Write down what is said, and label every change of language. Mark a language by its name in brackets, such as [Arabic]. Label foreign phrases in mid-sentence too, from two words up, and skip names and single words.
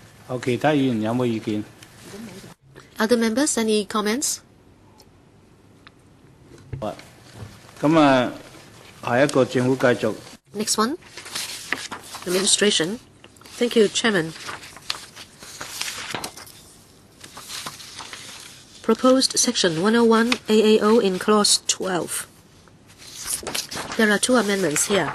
[Cantonese] 有其他議員有冇意見？ [English] Other members, any comments? [Cantonese] 好啊，咁啊，下一個政府繼續。 [English] Next one, administration. Thank you, Chairman. Proposed Section 101 AAO in Clause 12. There are two amendments here.